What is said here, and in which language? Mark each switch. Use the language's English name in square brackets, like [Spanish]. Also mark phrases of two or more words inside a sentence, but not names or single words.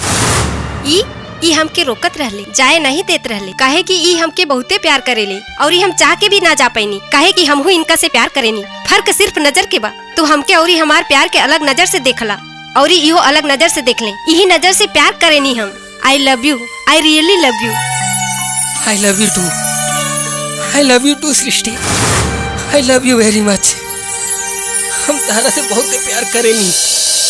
[Bhojpuri] ई हमके रोकत रहले, जाए नहीं देत रहले, काहे कि ई हमके बहुते प्यार करेले और ई हम चाह के भी ना जा पैनी, काहे कि हमहू इनका से प्यार करेनी। फर्क सिर्फ नजर के बा। तू हमके और हमार प्यार के अलग नजर से देखला और इहो अलग नजर से देख ले। यही नजर से प्यार करेनी हम। [English] I love you, I really love you. I love you too, I love you too सृष्टि, I love you very much। [Bhojpuri] हम तारा से बहुत प्यार करेनी।